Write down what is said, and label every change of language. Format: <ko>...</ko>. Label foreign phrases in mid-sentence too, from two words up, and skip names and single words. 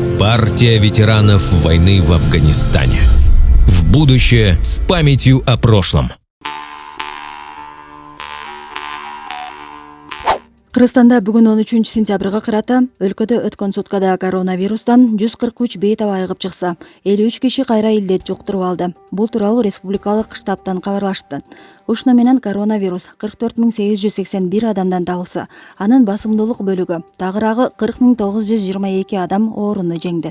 <ru>Партия ветеранов войны в Афганистане. В будущее с памятью о прошлом.</ru> <ky>Кыргызстанда бүгүн 13-сентябрга карата өлкөдө өткөн суткада коронавирустан 143 бейт айыгып чыкса, 53 киши кайра илдет жуктуруп алды. Бул тууралуу республикалык штабтан кабарлашты. Ушуну менен коронавирус 44 881 адамдан табылса, анын басымдуулук бөлүгү тагыраагы 40 922 адам ооруну жеңди.</ky>